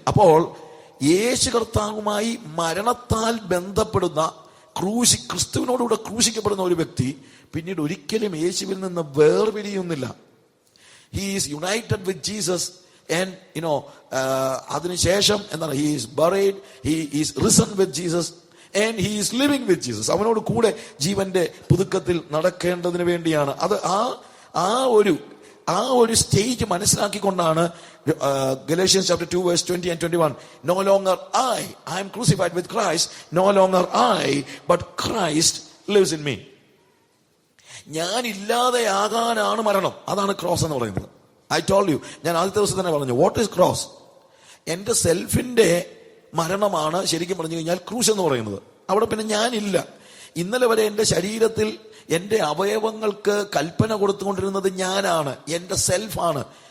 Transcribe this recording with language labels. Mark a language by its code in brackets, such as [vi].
[ml] അപ്പോൾ യേശു കർത്താവുമായി മരണത്താൽ ബന്ധപ്പെടുന്ന ക്രിസ്തുവിനോടുകൂടെ ക്രൂശിക്കപ്പെടുന്ന ഒരു വ്യക്തി പിന്നീട് ഒരിക്കലും യേശുവിൽ നിന്ന് വേർപിരിയുന്നില്ല. [en] he is united with Jesus and [ml] അതിനുശേഷം എന്താണ്? [en] He is buried, he is risen with Jesus and he is living with Jesus. [ml] അവനോട് കൂടെ ജീവന്റെ പുതുക്കത്തിൽ നടക്കേണ്ടതിന് വേണ്ടിയാണ്. അത് ആ ഒരു stage മനസ്സിലാക്കിക്കൊണ്ടാണ് [en] Galatians chapter 2 verse 20 and 21, no longer I am crucified with Christ, no longer I but Christ lives in me. [ml] ഞാൻ ഇല്ലാതെയാകാനാണ് മരണം. അതാണ് ക്രോസ് എന്ന് പറയുന്നത്. [en] I told you, [ml] ഞാൻ ആദ്യത്തെ ദിവസം തന്നെ പറഞ്ഞു, [en] What is cross? [ml] എന്റെ സെൽഫിന്റെ മരണമാണ് ശരിക്കും പറഞ്ഞു കഴിഞ്ഞാൽ ക്രൂശ് എന്ന് പറയുന്നത്. അവിടെ പിന്നെ ഞാനില്ല. ഇന്നലെ വരെ എന്റെ ശരീരത്തിൽ എന്റെ അവയവങ്ങൾക്ക് കൽപ്പന കൊടുത്തുകൊണ്ടിരുന്നത് ഞാനാണ്, എന്റെ സെൽഫാണ്.